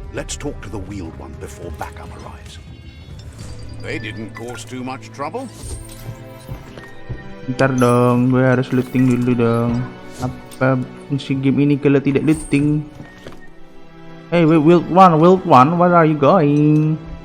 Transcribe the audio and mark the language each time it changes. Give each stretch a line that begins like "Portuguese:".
English: Let's talk to the wheeled one before backup arrives. They didn't cause too much trouble.
Indonesian: Ntar dong, gue harus looting dulu dong. Apa isi game ini kalau tidak looting?
English: Hey, Wild One, where are you going?